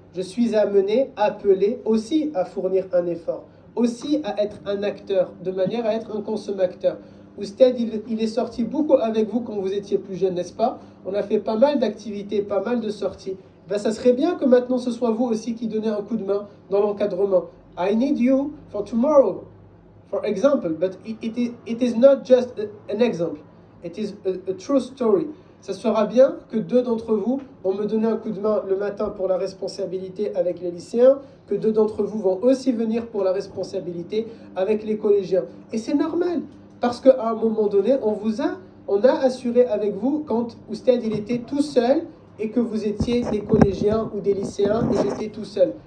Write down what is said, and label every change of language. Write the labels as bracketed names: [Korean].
[French] Je suis amené, appelé aussi à fournir un effort, aussi à être un acteur, de manière à être un consommateur. Oustad, il est sorti beaucoup avec vous quand vous étiez plus jeune, n'est-ce pas? On a fait pas mal d'activités, pas mal de sorties. Ben, ça serait bien que maintenant ce soit vous aussi qui donnez un coup de main dans l'encadrement. [English] I need you for tomorrow, for example, but it is not just an example, it is a true story. [French] Ça sera bien que deux d'entre vous vont me donner un coup de main le matin pour la responsabilité avec les lycéens, que deux d'entre vous vont aussi venir pour la responsabilité avec les collégiens. Et c'est normal, parce qu'à un moment donné, on a assuré avec vous quand Oustad il était tout seul et que vous étiez des collégiens ou des lycéens et j'étais tout seul.